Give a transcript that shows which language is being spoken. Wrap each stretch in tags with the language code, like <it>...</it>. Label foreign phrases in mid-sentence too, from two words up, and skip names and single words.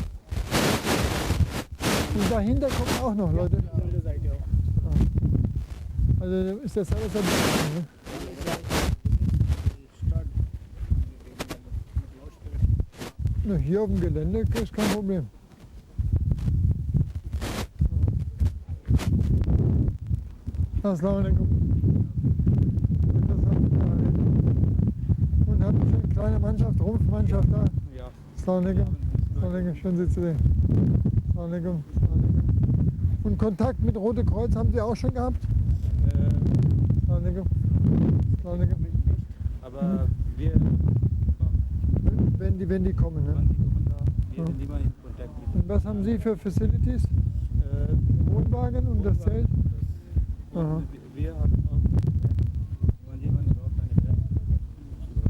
<de>Und dahinter kommen auch noch Leute. Andere Seite auch. Also ist das alles ein bisschen, ne? Na, hier auf dem Gelände ist kein Problem.</de> <ar>Assalamu alaikum.</ar> <de>Und habt ihr schon eine kleine Mannschaft, Rumpfmannschaft da? Ja.</de> <ar>Assalamu alaikum. Assalamu alaikum.</ar> <de>Schön Sie zu sehen.</de> <ar>Assalamu alaikum. Assalamu alaikum.</ar> <de>Und Kontakt mit Rote Kreuz haben Sie auch schon gehabt?</de> <ar>Assalamu alaikum. Assalamu alaikum.</ar> <de>Aber wir, Wenn die kommen. Ne? wann die kommen da, wir Ja. sind immer in Kontakt mit Und was haben Sie für Facilities? Wohnwagen und das Zelt? Aha. Wir haben auch, wenn jemand braucht eine Platz,</de>